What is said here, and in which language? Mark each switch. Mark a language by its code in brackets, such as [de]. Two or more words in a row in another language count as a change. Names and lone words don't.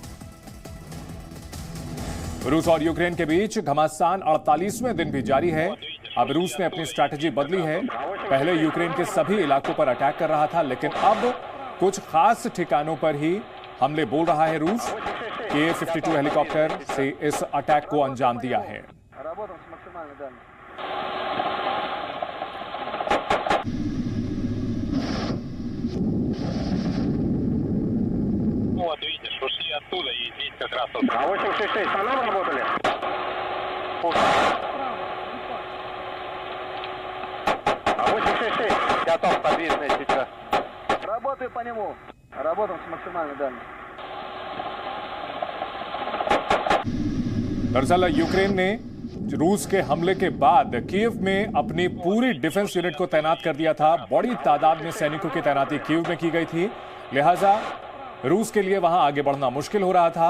[hi] रूस और यूक्रेन के बीच घमासान 48वें दिन भी जारी है। अब रूस ने अपनी स्ट्रैटेजी बदली है। पहले यूक्रेन के सभी इलाकों पर अटैक कर रहा था, लेकिन अब कुछ खास ठिकानों पर ही हमले बोल रहा है रूस। K-52 हेलीकॉप्टर से इस अटैक को अंजाम दिया है। [ru] Вот видишь, ушли оттуда и здесь как раз вот. 866, по нам работали? А 866, готов, подвижный сейчас. Работаю по нему. Работаем с максимальной дальностью. [hi] दरअसल यूक्रेन ने रूस के हमले के बाद कीव में अपनी पूरी डिफेंस यूनिट को तैनात कर दिया था। बड़ी तादाद में सैनिकों की तैनाती कीव में की गई थी, लिहाजा रूस के लिए वहां आगे बढ़ना मुश्किल हो रहा था।